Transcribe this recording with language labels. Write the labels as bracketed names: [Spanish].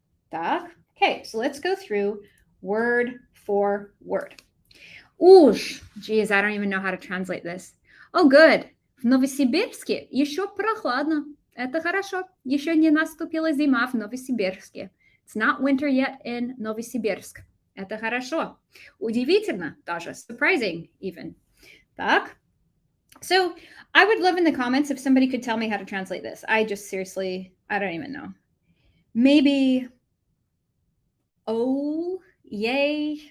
[Russian] Так, [English] okay, so let's go through word for word. Уж, geez, I don't even know how to translate this. Oh, good. [Russian] В Новосибирске еще прохладно. Это хорошо. Еще не наступила зима в Новосибирске. [English] It's not winter yet in Novosibirsk. [Russian] Это хорошо. Удивительно даже. [English] Surprising even. [Russian] Так. [English] So I would love in the comments if somebody could tell me how to translate this. I don't even know. Maybe, oh, yay.